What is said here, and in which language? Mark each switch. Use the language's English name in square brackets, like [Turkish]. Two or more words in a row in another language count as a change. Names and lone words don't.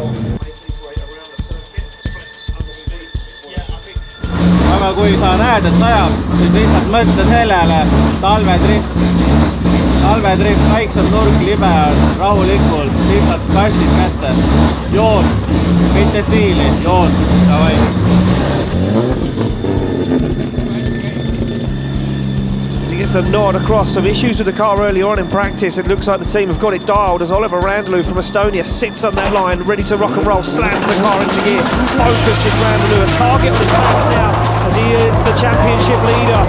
[Estonian] Aga kui sa näed, et sajab, siis lihtsalt mõtle sellele talvedrift, väiksem nurk, libe, rahulikult, lihtsalt kastid kätte. Joont, mitte stiili, joont, davai. [English] He gets a nod across. Some issues with the car earlier on in practice. It looks like the team have got it dialed as Oliver Randalou from Estonia sits on that line, ready to rock and roll, slams the car into gear. Focused in Randalou, a target on the target now as he is the championship leader.